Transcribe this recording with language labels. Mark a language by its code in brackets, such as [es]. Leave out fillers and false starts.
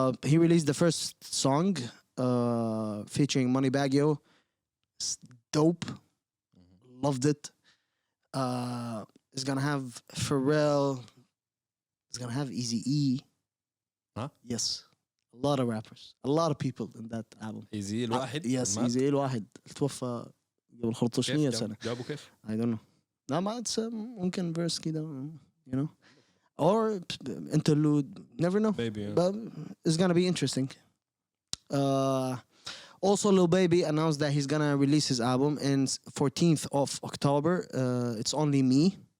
[en] He released the first song featuring Money Baggio. It's dope. Loved it. It's gonna have Pharrell. It's gonna have Eazy-E. Huh? Yes. A lot of rappers. A lot of people in that album. [ar] easy الواحد [en] Yes, [ar] مات. Eazy-E الواحد توفى قبل 15 كيف سنة. جابوا كيف؟ [en] I don't know. [ar] لا ما [en] it's [ar] ممكن [en] verse [ar] كده, [en] you know. Or interlude, never know. Maybe, yeah. But it's gonna be interesting. Also, Lil Baby announced that he's gonna release his album in 14th of October. It's Only Me.